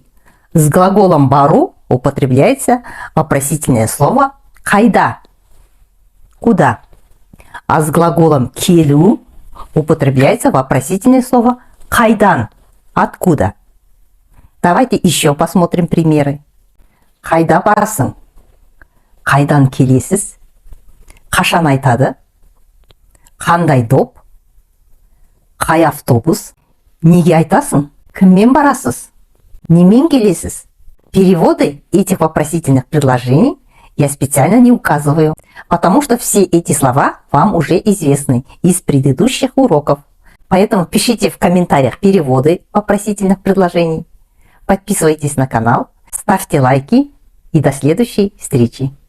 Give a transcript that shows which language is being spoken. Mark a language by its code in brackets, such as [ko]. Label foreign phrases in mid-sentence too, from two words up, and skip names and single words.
[ru] С глаголом бару употребляется вопросительное слово кайда – куда? А с глаголом келу употребляется вопросительное слово кайдан – откуда? Давайте еще посмотрим примеры. [kk] Қайда барасың? Қайдан келесіз? Қашан айтады? Қандай доп? Қай автобус? Неге айтасың? Кіммен барасыз? Немен келесіз? [ru] Переводы этих вопросительных предложений я специально не указываю, потому что все эти слова вам уже известны из предыдущих уроков. Поэтому пишите в комментариях переводы вопросительных предложений. Подписывайтесь на канал, ставьте лайки и до следующей встречи.